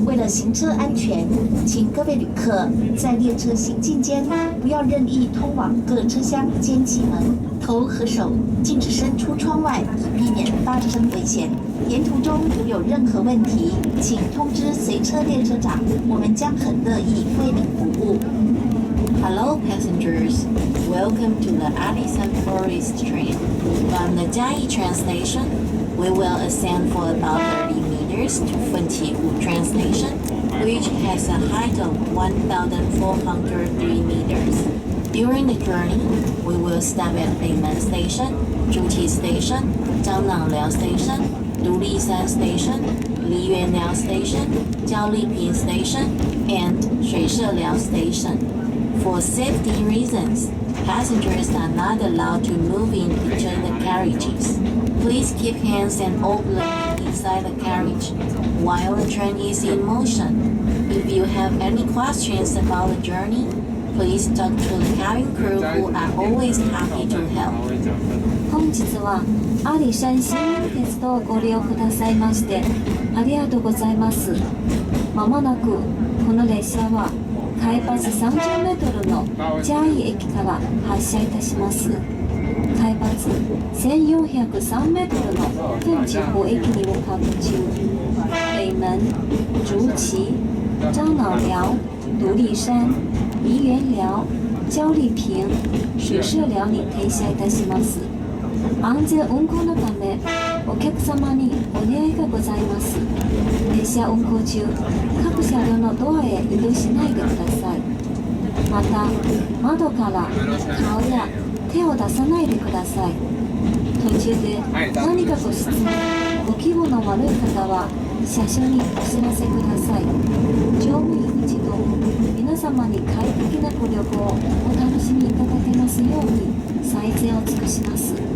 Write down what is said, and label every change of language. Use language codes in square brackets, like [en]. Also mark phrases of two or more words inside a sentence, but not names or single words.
[zh] 了行车安全，请各位旅客在列车行进间不要任意通往各车厢间隙门，头和手禁止伸出窗外，以避免发生危险。沿途中如有任何问题，请通知随车列车长，我们将很乐意为您服务。 [en] Hello passengers, welcome to the Alisan Forest train. From the Jiayi train station, we will ascend for about 30 meters to Fenqiwu train station, which has a height of 1,403 meters. During the journey, we will stop at Beimen Station, Zhuqi Station, Zhangnangliao Station, Dulisan Station, Liyuanliao Station, Jiaoliping Station, and Shuisheliao Station.For safety reasons, passengers are not allowed to move in between the carriages. Please keep hands and openly inside the carriage while the train is in motion. If you have any questions about the journey, please talk to the cabin crew who are always happy to help. [ja] 本日は阿里山新鉄道をご利用くださいましてありがとうございます。まもなくこの列車は海抜30メートルのジャイ駅から発車いたします。海抜1403メートルの天地湖駅に向かう途中、北门、竹崎、樟脑寮、独立山、梨园寮、焦立坪、水社寮に停車いたします。安全運行のためお客様にお願いがございます。列車運行中、各車両のドアへ移動しないでください。また、窓から顔や手を出さないでください。途中で何かご質問、ご気分の悪い方は車掌にお知らせください。乗務員一同、皆様に快適なご旅行をお楽しみいただけますように最善を尽くします。